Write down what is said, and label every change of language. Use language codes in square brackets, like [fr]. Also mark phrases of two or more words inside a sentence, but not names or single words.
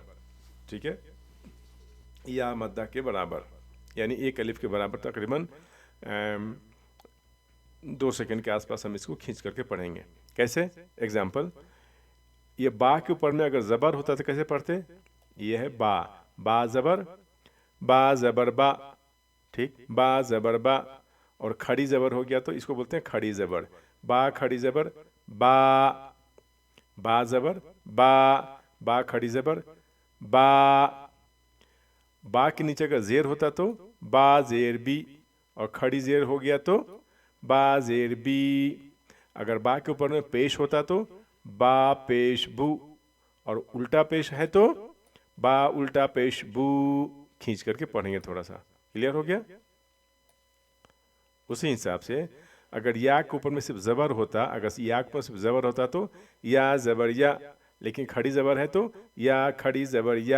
[ur] ٹھیک ہے، یا مدہ کے برابر، یعنی ایک الف کے برابر تقریباً 2 سیکنڈ کے آس پاس ہم اس کو کھینچ کر کے پڑھیں گے. کیسے؟ ایگزامپل، یہ با کے اوپر میں اگر زبر ہوتا تو کیسے پڑھتے؟ یہ ہے با، با زبر، با زبر با. ٹھیک، با زبر با. اور کھڑی زبر ہو گیا تو اس کو بولتے ہیں کھڑی زبر. با کھڑی زبر با، با زبر با، با کھڑی زبر با. با کے نیچے اگر زیر ہوتا تو با زیر بی، اور کھڑی زیر ہو گیا تو با زیر بی. اگر با کے اوپر میں پیش ہوتا تو با پیش بو، اور الٹا پیش ہے تو با الٹا پیش بو. کھینچ کر کے پڑھیں گے تھوڑا سا. کلیئر ہو گیا؟ اسی حساب سے اگر یا کے اوپر میں صرف زبر ہوتا، اگر یا کے اوپر صرف زبر ہوتا تو یا زبر یا، لیکن کھڑی زبر ہے تو یا کھڑی زبر یا.